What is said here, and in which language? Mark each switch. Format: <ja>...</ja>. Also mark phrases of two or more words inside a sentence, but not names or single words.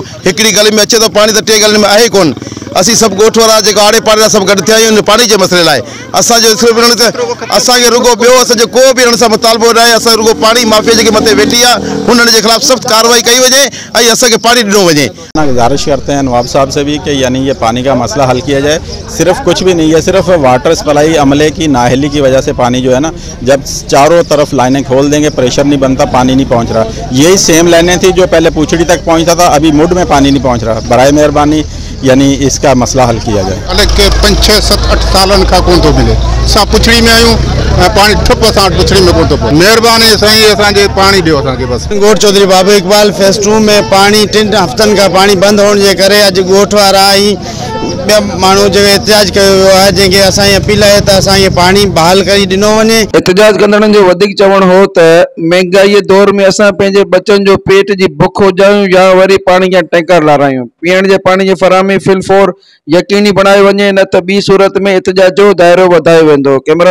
<sd>हिकिड़ी गली में अचे तो पानी त टे गली में आहे कोन। असीं सभु ॻोठ वारा जेको आड़े पाड़े वारा सभु गॾु थिया आहियूं पानी जे मसइले लाइ। असांजो असांखे रुगो ॿियो असांजो को बि हिन सां मुतालबो न आहे। असां रुगो पानी माफ़िया जेके मथे वेठी आहे हुननि जे ख़िलाफ़ सख़्त कार्रवाई कई वञे ऐं असांखे पानी ॾिनो वञे।</sd> <ur>گزارش کرتے ہیں نواب صاحب سے بھی کہ یعنی یہ پانی کا مسئلہ حل کیا جائے. صرف کچھ بھی نہیں ہے، صرف</ur> <en>water supply</en> <ur>عملے کی نااہلی کی وجہ سے پانی جو ہے نا، جب چاروں طرف لائنیں کھول دیں گے پریشر نہیں بنتا، پانی نہیں پہنچ رہا. یہی سیم لائنیں تھی جو پہلے پوچھڑی تک پہنچتا تھا، ابھی مڈ میں پانی نہیں پہنچ رہا. برائے مہربانی یعنی اس کا مسئلہ حل کیا جائے.</ur> <sd>अलग के 5, 6, 7, 8 सालन का कोन तो मिले। असां पुछड़ी में आयूं, पानी ठप असां पुछड़ी में कोन तो पहुचे। मेहरबानी साईं असांजे पानी ॾियो असांखे बस। ॻोठ चौधरी बाबू इकबाल फेज़ 2 में पानी 3 हफ़्तनि का पानी बंद होने के करे अॼु ॻोठ वारा ऐं ॿिया माण्हू जो एहतिजाज कयो वियो आहे, जंहिंखे असांजी अपील आहे त असांखे पानी बहाल करे ॾिनो वञे। एहतिजाज कंदड़नि जो वधीक चवण हो त महांगाई दौर में असां पंहिंजे बचनि जो पेट जी बुख हुजायूं या वरी पानी जा टैंकर लारायूं। पीअण जे पानी जी फराहमी फिलफोर यकीनी बणाई वञे, न त ॿी सूरत में एहतिजाज जो दायरो वधायो वेंदो।</sd>